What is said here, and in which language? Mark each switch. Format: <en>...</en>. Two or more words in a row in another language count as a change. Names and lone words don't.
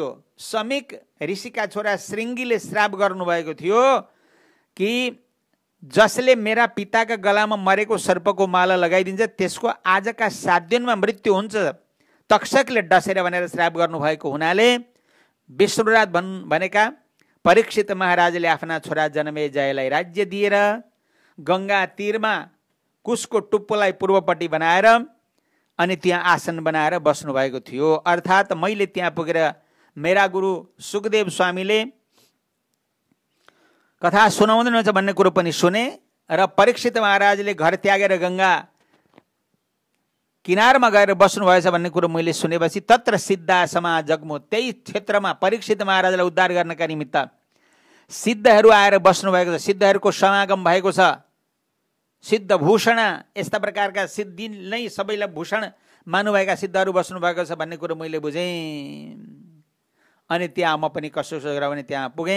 <ne>समीक ऋषिका छोरा श्रृङ्गीले श्राप गर्नुभएको थियो कि जसले मेरा पिताका गलामा मरेको सर्पको माला लगाइदिन्छ त्यसको आजका 7 दिनमा मृत्यु हुन्छ, तक्षकले डसेर भनेर श्राप गर्नुभएको हुनाले विष्णुराज भनेका परीक्षित महाराजले आफ्ना छोरा जनमेजयलाई राज्य दिएर गङ्गा तीरमा कुशको टुप्पोलाई पूर्वपट्टि बनाएर अनि त्यहाँ आसन बनाएर बस्नु भएको थियो। अर्थात् मैले त्यहाँ पुगेर मेरा गुरु सुखदेव स्वामीले कथा सुनाउँदैनुहुन्छ भन्ने कुरो पनि सुने र परीक्षित महाराजले घर त्यागेर गङ्गा किनारमा गएर बस्नुभएछ भन्ने कुरो मैले सुनेपछि</ne> <sa>तत्र सिद्धा समाज जग्मु,</sa> <ne>त्यही क्षेत्रमा परीक्षित महाराजलाई उद्धार गर्नका निमित्त सिद्धहरू आएर बस्नुभएको छ, सिद्धहरूको समागम भएको छ। सिद्ध भूषण, यस्ता प्रकारका सिद्धि नै सबैलाई भूषण मान्नुभएका सिद्धहरू बस्नुभएको छ भन्ने कुरो मैले बुझेँ। अनि त्यहाँ म पनि कसो गरेर भने त्यहाँ पुगेँ।</ne>